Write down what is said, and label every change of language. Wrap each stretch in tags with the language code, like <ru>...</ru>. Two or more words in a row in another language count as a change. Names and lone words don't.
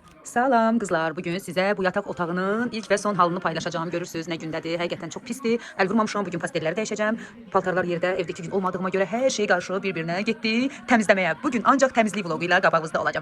<tr>Salam kızlar, bugün size bu yatak otağının ilk ve son halını paylaşacağım.</tr> <az>Görürsünüz ne gündədir. Həqiqətən çok pisdir. Əl vurmamışam. Bugün pastelləri dəyişəcəm. Paltarlar yerdə. Evdə 2 gün olmadığıma göre her şey qarşı bir-birinə getdi. Təmizləməyə. Bugün ancaq təmizlik vlogu ilə qabağınızda olacağım.</az>